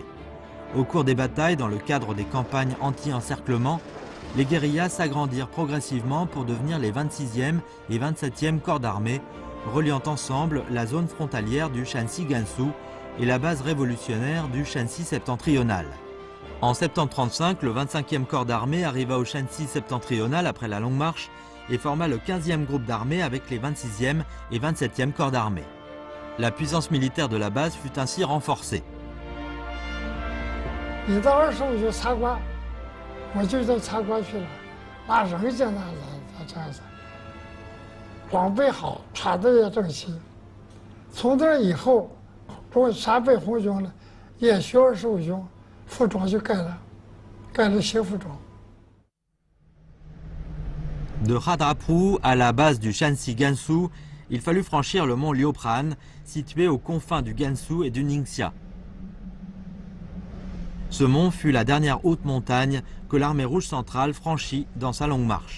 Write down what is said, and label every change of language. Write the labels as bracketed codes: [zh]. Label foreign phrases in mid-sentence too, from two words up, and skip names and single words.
[fr] Au cours des batailles, dans le cadre des campagnes anti-encerclement, les guérillas s'agrandirent progressivement pour devenir les 26e et 27e corps d'armée, reliant ensemble la zone frontalière du Shanxi Gansu et la base révolutionnaire du Shanxi septentrional. En septembre 1935, le 25e corps d'armée arriva au Shanxi septentrional après la Longue Marche et forma le 15e groupe d'armée avec les 26e et 27e corps d'armée. La puissance militaire de la base fut ainsi renforcée. [zh] 你到25就参观，我就到参观去了，那人家那这样子，装备好，穿的也整齐。从那以后，中陕北红军呢，也学25军，服装就改了新服装。 [fr] De Khadapru à la base du Shanxi Gansu, il fallut franchir le mont Liupran, situé aux confins du Gansu et du Ningxia. Ce mont fut la dernière haute montagne que l'armée rouge centrale franchit dans sa longue marche.